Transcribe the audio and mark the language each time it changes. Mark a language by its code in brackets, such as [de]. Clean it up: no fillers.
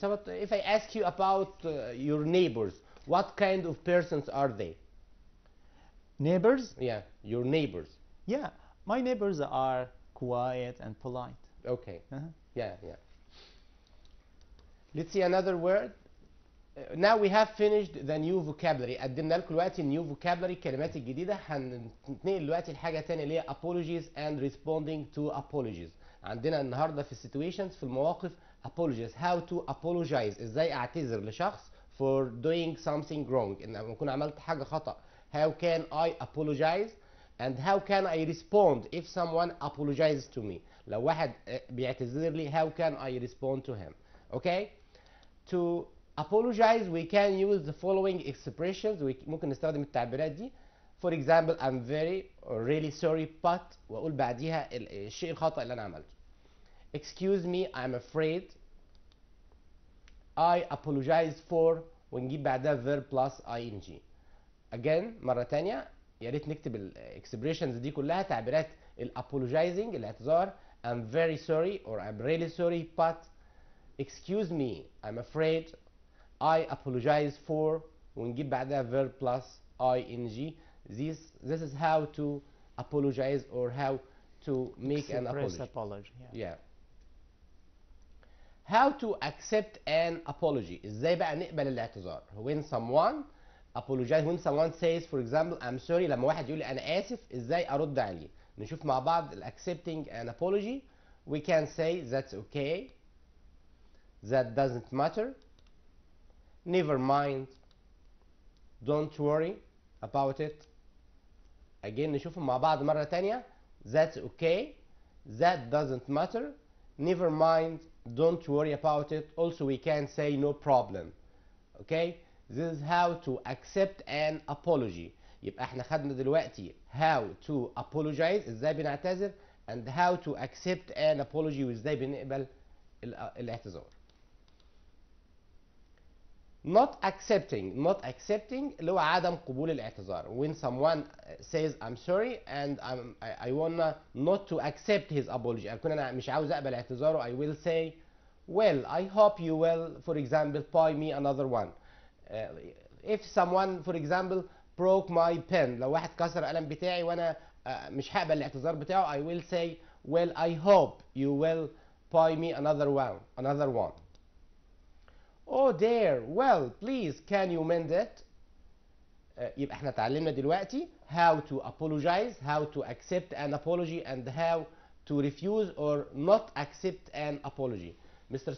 [en] Safat, if I ask you about your neighbors, what kind of persons are they? Neighbors? Yeah, your neighbors. Yeah, my neighbors are quiet and polite. Okay. Uh-huh. Yeah, yeah. Let's see another word. Now we have finished the new vocabulary. [ar] قدمنا لكم دلوقتي النيو vocabulary الكلمات الجديدة. هنتنقل دلوقتي لحاجة تانية اللي هي [en] apologies and responding to apologies. [ar] عندنا النهارده في situations في المواقف apologies. [en] How to apologize. [ar] ازاي اعتذر لشخص [en] for doing something wrong. [ar] ان لما اكون عملت حاجة خطأ. [en] How can I apologize and how can I respond if someone apologizes to me. [ar] لو واحد بيعتذر لي [en] how can I respond to him. Okay? To apologize we can use the following expressions. [ar] ممكن نستخدم التعبيرات دي. [en] For example, I'm very or really sorry but [ar] واقول بعديها الشيء الخطأ اللي انا عملته. [en] Excuse me, I'm afraid. I apologize for [ar] ونجيب بعدها [en] verb plus ing. [ar] Again مرة تانية يا ريت نكتب الاكسبريشنز دي كلها تعبيرات الapologizing الاعتذار. [en] I'm very sorry or I'm really sorry but excuse me, I'm afraid. I apologize for [ar] ونجيب بعدها [en] verb plus ing. This is how to apologize or how to make an Express apology. apology. Yeah. Yeah. How to accept an apology. [ar] ازاي بقى نقبل الاعتذار. [en] When someone apologize, when someone says for example I'm sorry, [ar] لما واحد يقول لي انا اسف ازاي ارد عليه. نشوف مع بعض [en] accepting an apology. We can say that's okay, that doesn't matter, never mind, don't worry about it. [ar] Again نشوفهم مع بعض مرة تانية. [en] That's okay, that doesn't matter, never mind, don't worry about it. Also we can say no problem. Okay? This is how to accept an apology. [ar] يبقى احنا خدنا دلوقتي [en] how to apologize [ar] ازاي بنعتذر [en] and how to accept an apology [ar] وازاي بنقبل الاعتذار. [en] Not accepting [ar] اللي هو عدم قبول الاعتذار. [en] When someone says I'm sorry and I wanna not to accept his apology. [ar] أكون أنا مش عاوز أقبل اعتذاره. [en] I will say well I hope you will for example buy me another one. If someone for example broke my pen. [ar] لو واحد كسر القلم بتاعي وأنا مش هقبل الاعتذار بتاعه. [en] I will say well I hope you will buy me another one. Oh dear, well please can you mend it. [ar] يبقى احنا اتعلمنا دلوقتي [en] how to apologize, how to accept an apology and how to refuse or not accept an apology. Mr.